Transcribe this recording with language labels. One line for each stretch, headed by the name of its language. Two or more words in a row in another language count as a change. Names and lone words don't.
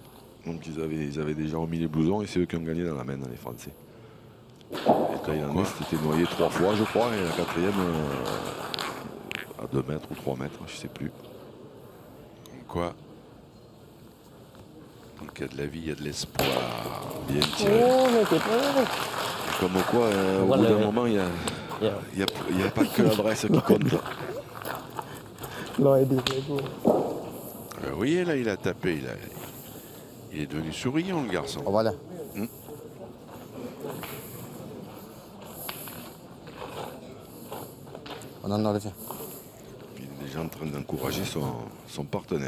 French: Donc ils avaient déjà remis les blousons et c'est eux qui ont gagné dans la main, les Français. Les Thaïlandais s'étaient noyés 3 fois, je crois, et la 4e à 2 mètres ou 3 mètres, je ne sais plus. Quoi? Donc il y a de la vie, il y a de l'espoir. Bien
Thai: โอ้
French: tiré.
Thai: ไม่ติดเลย
French: Comme quoi, au bout d'un moment, il
Thai: เยี่ยม
French: n'y a pas que l'adresse qui compte.
Thai: ลอยดีเลยกู
French: Vous voyez là, il a tapé. Il est devenu souriant le garçon. On va là. On en a le tien. Il est déjà en train d'encourager son partenaire.